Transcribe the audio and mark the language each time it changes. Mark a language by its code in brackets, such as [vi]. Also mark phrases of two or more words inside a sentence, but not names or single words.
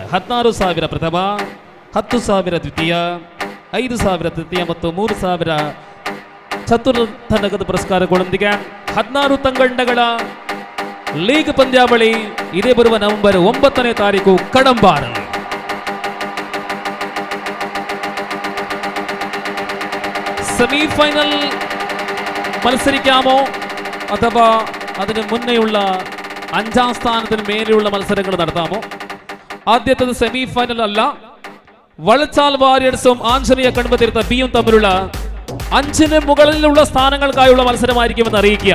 [kn] 16,000 ಪ್ರಥಮ, 10,000 ದ್ವಿತೀಯ, 5,000 ತೃತೀಯ ಮತ್ತು 3,000 ಚತುರ್ಥ ನಗದು ಪುರಸ್ಕಾರಗಳೊಂದಿಗೆ 16 ತಂಡಗಳ ಲೀಗ್ ಪಂದ್ಯಾವಳಿ ಇದೇ ಬರುವ ನವೆಂಬರ್ 9ನೇ ತಾರೀಕು ಕಡಂಬಾರಲ್ಲಿ. [ml] സെമിഫൈനൽ മത്സരിക്കാമോ അഥവാ അതിന് മുന്നേയുള്ള 5ാം സ്ഥാനത്തിന് മേലെയുള്ള മത്സരങ്ങൾ നടത്താമോ? ആദ്യത്തേത് സെമിഫൈനൽ അല്ല, വളച്ചാൽ വാരിയേഴ്സും ആഞ്ജനേയ കൺമതീർത്ഥ ബിയും തമ്മിലുള്ള 5ന് മുകളിലുള്ള സ്ഥാനങ്ങൾക്കായുള്ള മത്സരമായിരിക്കുമെന്ന് അറിയിക്കുക.